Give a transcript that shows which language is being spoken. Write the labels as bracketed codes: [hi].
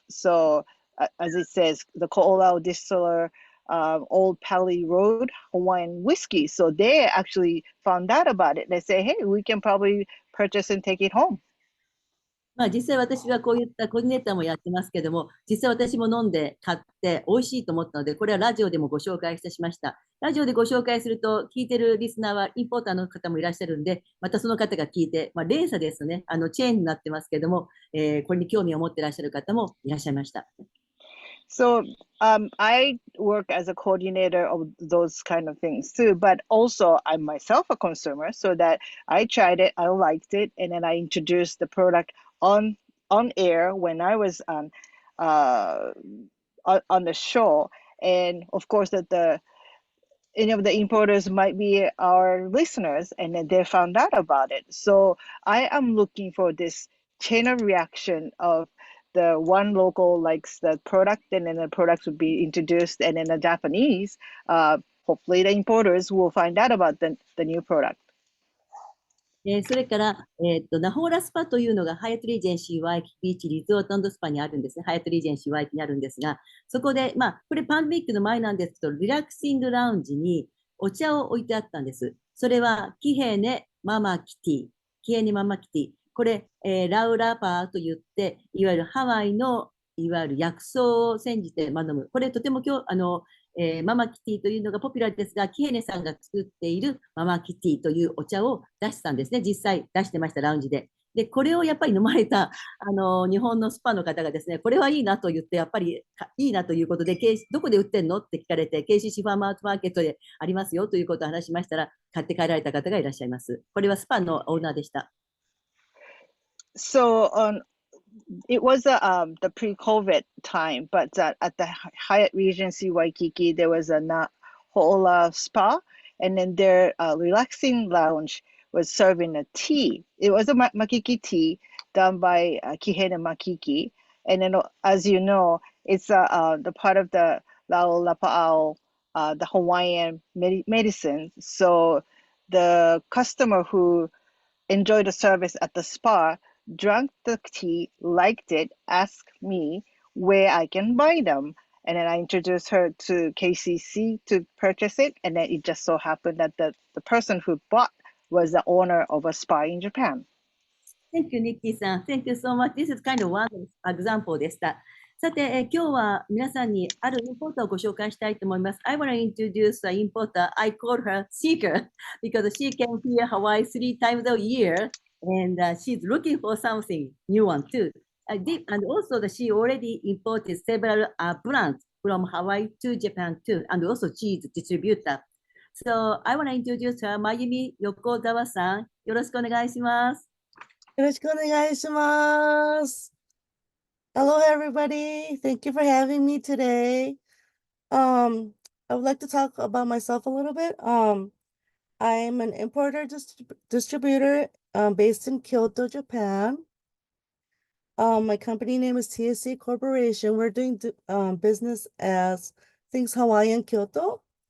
[en] So as it says, the Ko'olau distiller, Old Pally Road Hawaiian whiskey. So they actually found out about it. They say, hey, we can probably purchase and take it home. [ja] まあ実際私はこういったコーディネーターもやってますけども、実際私も飲んで買って美味しいと思ったので、これはラジオでもご紹介してしました。ラジオでご紹介すると、聞いてるリスナーはインポーターの方もいらっしゃるんで、またその方が聞いて、まあ、連鎖ですね、チェーンになってますけども、これに興味を持っていらっしゃる方もいらっしゃいました。 [en] So I work as a coordinator of those kind of things too, but also I'm myself a consumer, so that I tried it, I liked it, and then I introduced the product on air when I was on the show. And of course that any of the importers might be our listeners, and then they found out about it. So I am looking for this chain of reaction of the one local likes the product, and then the product would be introduced, and then the Japanese, hopefully the importers will find out about the new product. [ja] それから、ナホーラスパというのがハイアットリージェンシーワイキキビーチリゾート&スパにあるんですね。ハイアットリージェンシーワイキにあるんですが、そこで、まあ、これパンデミックの前なんですけど、リラクシングラウンジにお茶を置いてあったんです。それは、キヘネママキティ。キヘネママキティ。これ、ラウラパーと言って、いわゆるハワイの、いわゆる薬草を煎じて飲む。これとてもママキティというのがポピュラーですが、キヘネさんが作っているママキティというお茶を出したんですね。実際出してました、ラウンジで。で、これをやっぱり飲まれた、日本のスパの方がですね、これはいいなと言って、やっぱりいいなということで、どこで売ってんのって聞かれて、KCC ファーマーズマーケットでありますよということを話しましたら、買って帰られた方がいらっしゃいます。これはスパのオーナーでした。 [en] So it was the pre-COVID time, but at the Hyatt Regency Waikiki, there was a Ho'ola spa, and then their relaxing lounge was serving a tea. It was a makiki tea done by Kihene Makiki, and then as you know, it's the part of the Lao Lapa'au, the Hawaiian medicine. So the customer who enjoyed the service at the spa, drank the tea, liked it, asked me where I can buy them. And then I introduced her to KCC to purchase it. And then it just so happened that the person who bought was the owner of a spa in Japan. Thank you, Nikki さん。 Thank you so much. This is kind of one example でした。 [ja] さて、今日は皆さんにあるインポーターをご紹介したいと思います。 [en] I want to introduce an importer. I call her Seeker because she came here Hawaii 3 times a year and she's looking for something new one too. And also she already imported several brands from Hawaii to Japan too, and also cheese distributor. So I want to introduce her, Mayumi Yokozawa さん。 [ja] よろしくお願いします。よろしくお願いします。 [en] Hello, everybody. Thank you for having me today. I would like to talk about myself a little bit. I'm an importer distributor based in Kyoto, Japan. My company name is TSC Corporation. We're doing business as Things Hawaiian Kyoto.